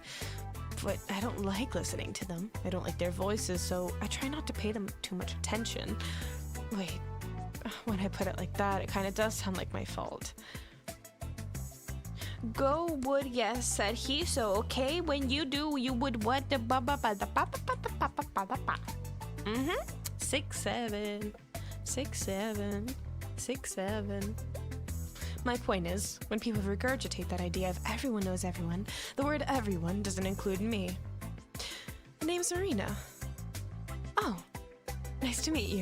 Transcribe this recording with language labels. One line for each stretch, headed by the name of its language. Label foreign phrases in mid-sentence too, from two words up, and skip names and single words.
English: But I don't like listening to them. I don't like their voices, so I try not to pay them too much attention. Wait, when I put it like that, it kind of does sound like my fault. Go would yes, said he, so okay, when you do, you would what the ba ba ba the ba ba ba the ba ba ba ba ba. 6 7 6 7 6 7. My point is, when people regurgitate that idea of everyone knows everyone, the word everyone doesn't include me. The name's Marina. Oh, nice to meet you.